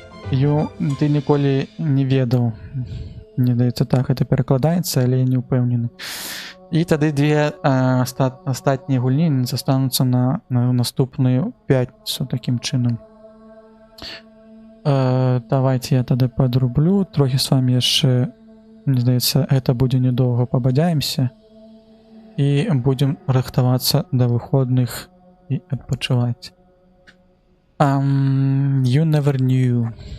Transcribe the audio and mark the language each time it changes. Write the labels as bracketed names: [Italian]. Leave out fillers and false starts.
[Belarusian] Ты ніколі не ведаў. Мне здаецца, так гэта перакладаецца, але я не ўпэўнены. І тады две астатнія гульні застануцца на наступную пятніцу такім чынам. Давайте я тады подрублю. Трохі з вами яшчэ, мне здаецца, гэта будзе недоўга, пабадзяемся. І будзем рыхтавацца да выходных і адпачываць. [English] You never knew.